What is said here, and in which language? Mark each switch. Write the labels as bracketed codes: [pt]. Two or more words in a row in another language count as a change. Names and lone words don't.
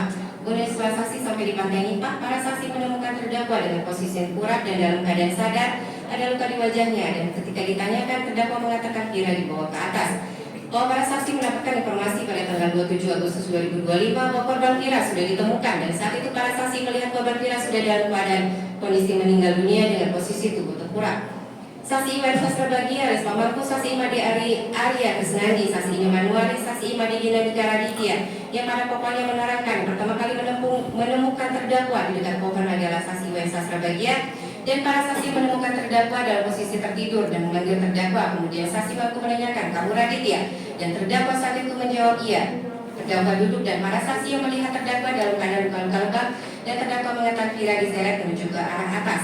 [id] Kemudian setelah saksi sampai di Pantai Nipah, para saksi menemukan terdakwa dengan posisi yang kurap dan dalam keadaan sadar, ada luka di wajahnya, dan ketika ditanyakan terdakwa mengatakan Vira dibawa ke atas. Bahwa para saksi mendapatkan informasi pada tanggal 27 Agustus 2025 bahwa korban Vira sudah ditemukan, dan saat itu para saksi melihat korban Vira sudah dalam keadaan kondisi meninggal dunia dengan posisi tubuh tengkurap. Saksi Iwan Sastra Bahagia, Res Pamangku, Saksi Imadi Arya Kesnandi, Saksi Imanuari, Saksi Imadi Dinamika Raditya, yang pada pokoknya menerangkan pertama kali menemukan terdakwa di dekat pohon adalah Saksi Iwan Sastra Bahagia, dan para saksi menemukan terdakwa dalam posisi tertidur dan memanggil terdakwa. Kemudian saksi mengaku menanyakan, "Kamu Raditya?" Dan terdakwa saat itu menjawab iya. Terdakwa duduk dan para saksi yang melihat terdakwa dalam keadaan luka-luka lebam, dan terdakwa mengatakan Vira diseret menuju ke arah atas.